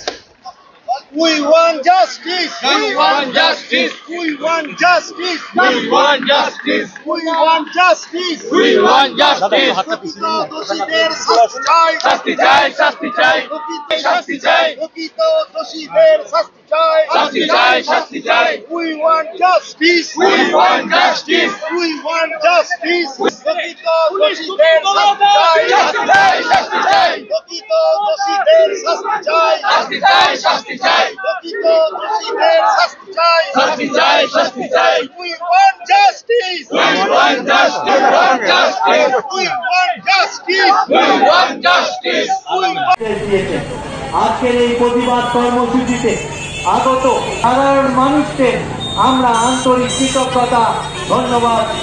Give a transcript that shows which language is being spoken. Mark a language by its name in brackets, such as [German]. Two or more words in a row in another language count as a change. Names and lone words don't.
[English] We want justice. We want justice. We want justice. We want justice. We want justice. We want justice. [Bangla] দোষীদের শাস্তি চাই, শাস্তি চাই, শাস্তি চাই, শাস্তি চাই, দোষীদের শাস্তি চাই, শাস্তি চাই, শাস্তি চাই। [English] We want justice. We want justice. We want justice. [Bangla] দোষীদের শাস্তি চাই, শাস্তি চাই, শাস্তি চাই, দোষীদের শাস্তি চাই, শাস্তি চাই, শাস্তি চাই, দোষীদের শাস্তি চাই, শাস্তি চাই, শাস্তি চাই। [English] We want justice. We want justice. We want justice. We want justice. We want justice. [Bangla] আজকের এই প্রতিবাদ কর্মসূচিতে আগত সাধারণ মানুষকে আমরা আন্তরিক কৃতজ্ঞতা ধন্যবাদ